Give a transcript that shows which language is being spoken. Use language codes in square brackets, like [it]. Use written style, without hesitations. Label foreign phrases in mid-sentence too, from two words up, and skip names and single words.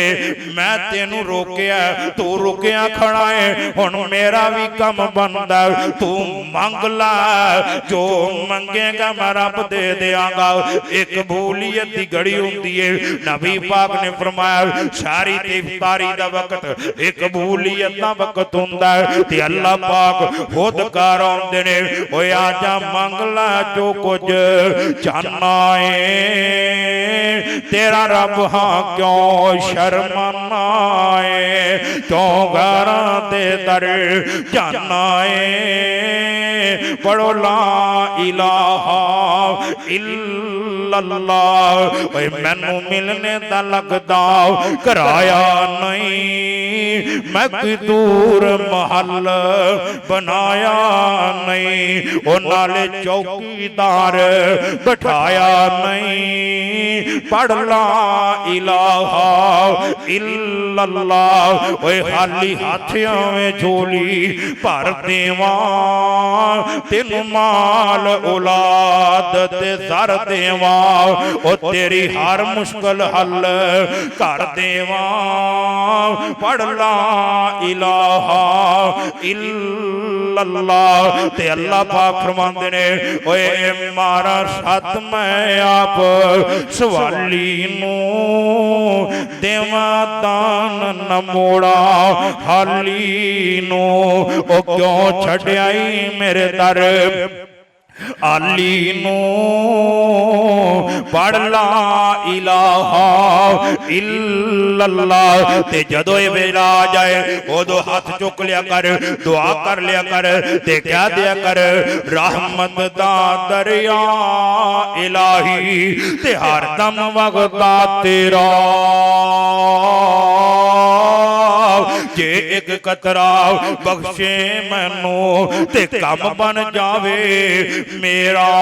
[pa] ਮੈਂ ਤੈਨੂੰ ਰੋਕਿਆ ਤੂੰ ਰੁਕਿਆ ਖੜ੍ਹਾ ਹੈ ਹੁਣ ਮੇਰਾ ਭੀ ਕੰਮ ਬਣਦਾ ਤੂੰ ਮੰਗ ਲਾ ਜੋ ਮੰਗੇਗਾ ਮੈਂ ਰੱਬ ਦੇ ਦੇਂਗਾ [ur] ایک قبولیت کی گھڑی ہوتی ہے نبی پاک نے فرمایا [pa] ਸਾਰੀ ਇਫ਼ਤਾਰੀ ਦਾ ਵਕਤ ਇੱਕ ਕਬੂਲੀਅਤ ਦਾ ਵਕਤ ਹੁੰਦਾ ਹੈ ਤੇ ਅੱਲ੍ਹਾ ਪਾਕ ਖ਼ੁਦ ਕਰ ਆਉਂਦੇ ਨੇ ਓਏ ਆਜਾ ਮੰਗ ਲਾ ਜੋ ਕੁਝ ਚਾਹਨਾ ਹੈ ਤੇਰਾ ਰੱਬ ਹਾਂ ਕਿਉਂ ਸ਼ਰਮਾਣਾ ਹੈ ਕਿਉਂ ਘਰਾਂ ਦੇ ਦਰ ਜਾਣਾ ਹੈ ਪੜ੍ਹੋ [ar] لا إله [pa] इल्लल्लाह ਓਏ ਮੈਨੂੰ ਮਿਲਣੇ ਦਾ ਲਗਦਾ ਕਰਾਇਆ ਨਹੀਂ ਮੈਂ ਕੋਈ ਦੂਰ ਮਹਿਲ ਬਣਾਇਆ ਨਹੀਂ ਓ ਨਾਲੇ ਚੌਕੀਦਾਰ ਬਿਠਾਇਆ ਨਹੀਂ ਪੜ੍ਹ [ar] لا إله إلا الله [pa] ਓਏ ਖ਼ਾਲੀ ਹਾਥੀਆਂ ਮੈਂ ਝੋਲੀ ਭਰ ਦੇਵਾਂ ਤੈਨੂੰ ਮਾਲ ਔਲਾਦ ਤੇ ਸਰ ਦੇਵਾਂ ਓ ਤੇਰੀ ਹਰ ਮੁਸ਼ਕਿਲ ਹੱਲ ਕਰ ਦੇਵਾ। पढ़ [ar] لا إله إلا الله [pa] ਤੇ ਅੱਲ੍ਹਾ ਪਾਕ ਫ਼ਰਮਾਂਦੇ ਨੇ ਓਏ ਮਾਰਾ ਸਤ ਮੈਂ ਆਪ ਸਵਾਲੀ ਨੂੰ ਦੇਵਾ ਦਾਨ ਨ ਮੋੜਾ ਹਾਲੀ ਨੂੰ। ਓ ਕਿਉਂ ਛੱਡਿਆਈ ਮੇਰੇ ਦਰ ਆਲੀ ਨੂੰ। पढ़ [ar] لا إله إلا الله [pa] ਤੇ ਜਦੋਂ ਯੇ ਵੇਲਾ ਆ ਜਾਏ ਉਦੋਂ ਹਾਥ ਚੁੱਕ ਲਿਆ ਕਰ, ਦੁਆ ਕਰ ਲਿਆ ਕਰ ਤੇ ਕਹਿ ਦਿਆ ਕਰ ਰਹਿਮਤ ਦਾ ਦਰਿਆ ਇਲਾਹੀ ਤੇ ਹਰਦਮ ਵਗਦਾ ਤੇਰਾ। ਜੇ ਇੱਕ ਕਤਰਾ ਬਖ਼ਸ਼ੇ ਮੈਨੂੰ ਤੇ ਕੰਮ ਬਣ ਜਾਵੇ ਮੇਰਾ।